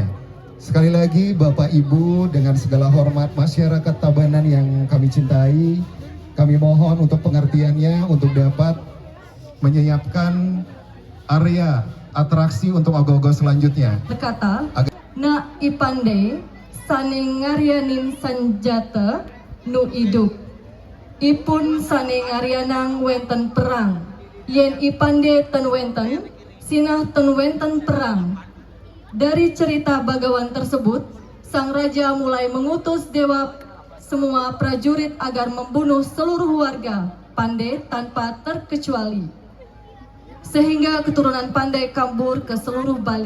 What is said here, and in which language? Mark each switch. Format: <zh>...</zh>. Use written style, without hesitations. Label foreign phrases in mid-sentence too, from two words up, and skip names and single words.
<id>Sekali lagi Bapak Ibu dengan segala hormat masyarakat Tabanan yang kami cintai, kami mohon untuk pengertiannya untuk dapat menyiapkan area atraksi untuk ogoh-ogoh selanjutnya.</id> <ban>Berkata, na ipande saning ngaryanin sanjata nu iduk. Ipun saning ngaryanang wenten perang. Yen ipande ten wenten, sinah ten wenten perang.</ban> <id>Dari cerita bagawan tersebut, sang raja mulai mengutus dewa semua prajurit agar membunuh seluruh warga Pandey tanpa terkecuali. Sehingga keturunan Pandey kabur ke seluruh Bali.</id>